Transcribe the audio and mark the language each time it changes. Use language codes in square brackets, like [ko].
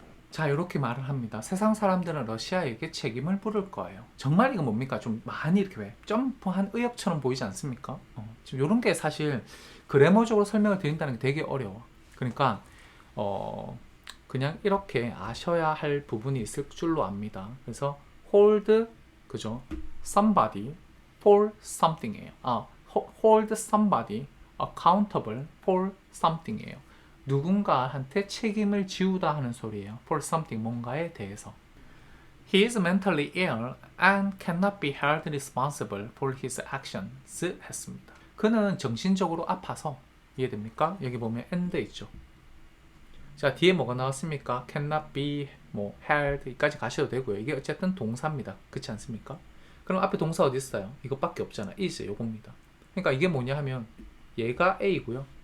[ko] 자, 요렇게 말을 합니다. 세상 사람들은 러시아에게 책임을 물을 거예요. 정말 이거 뭡니까? 좀 많이 이렇게 왜 점프한 의역처럼 보이지 않습니까? 지금 요런 게 사실 그래머적으로 설명을 드린다는 게 되게 어려워. 그러니까 그냥 이렇게 아셔야 할 부분이 있을 줄로 압니다. 그래서 hold 그죠? [en] somebody for something이에요. hold somebody accountable for something이에요. [ko] 누군가한테 책임을 지우다 하는 소리예요. [en] for something [ko] 뭔가에 대해서. [en] He is mentally ill and cannot be held responsible for his actions [ko] 했습니다. 그는 정신적으로 아파서 이해됩니까? 여기 보면 and 있죠. 자, 뒤에 뭐가 나왔습니까? cannot be held 까지 가셔도 되고요. 이게 어쨌든 동사입니다. 그렇지 않습니까? 그럼 앞에 동사 어디 있어요? 이것밖에 없잖아. is 요겁니다. 그러니까 이게 뭐냐 하면 얘가 A고요.